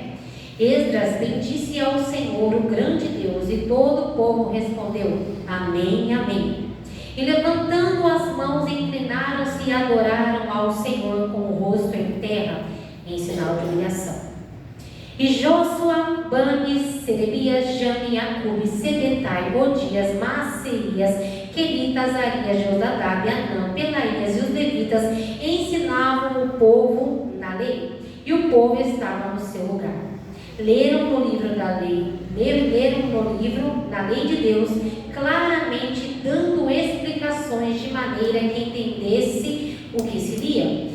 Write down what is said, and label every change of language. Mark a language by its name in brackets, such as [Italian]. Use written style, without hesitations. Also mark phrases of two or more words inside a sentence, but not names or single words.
[Portuguese] Esdras bendisse ao Senhor, o grande Deus, e todo o povo respondeu: Amém, amém. E levantando as mãos, inclinaram-se e adoraram ao Senhor com o rosto em terra, em sinal de humilhação. E Jósua, Banes, Serebias, Jane, Acube, Sedetai, Odias, Maceias, Quelitas, Arias, Josadab, Anã, Pelaías e os levitas ensinavam o povo na lei, e o povo estava no seu lugar. Leram no livro da lei de Deus, claramente dando explicações de maneira que entendesse o que se lia.